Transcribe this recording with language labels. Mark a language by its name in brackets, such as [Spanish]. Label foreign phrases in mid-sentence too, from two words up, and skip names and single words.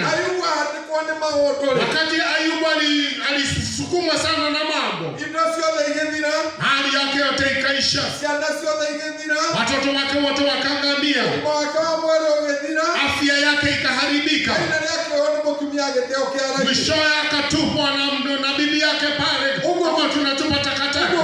[Kikuyu] Ayubu ahandĩkwo nĩ maũndũ-rĩ. [Swahili] Wakati Ayubu alisukumwa sana na mambo. [Kikuyu] Indo ciothe igĩthira. [Swahili] Hali yake yote ikaisha. [Kikuyu] Ciana ciothe igĩthira. [Swahili] Watoto wake wote wakaangamia. [Kikuyu] Ũgima wake wa mwĩrĩ ũgĩthira. [Swahili] Afya yake ikaharibika. [Kikuyu] Kaina nĩakĩoywo nĩ mũtumia gĩtĩo kĩa raithi. [Swahili] Mwishowe akatupwa na bibi yake pale. Kama tunatupa takataka.